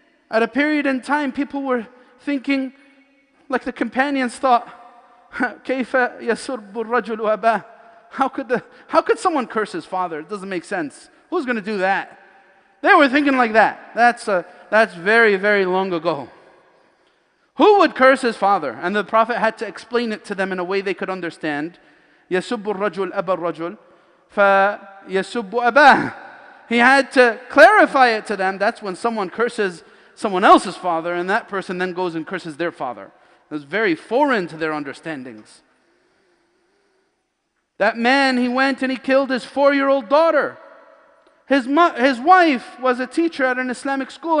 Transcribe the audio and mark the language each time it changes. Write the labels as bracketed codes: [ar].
[en] At a period in time, people were thinking, like the companions thought, [ar] كيف يسب الرجل أباه? [en] How could someone curse his father? It doesn't make sense. Who's going to do that? They were thinking like that. That's very, very long ago. Who would curse his father? And the Prophet had to explain it to them in a way they could understand. [ar] يسب الرجل أبا الرجل فيسب أباه. [en] He had to clarify it to them. That's when someone curses someone else's father, and that person then goes and curses their father. It was very foreign to their understandings. That man, he went and he killed his 4-year-old daughter. His wife was a teacher at an Islamic school.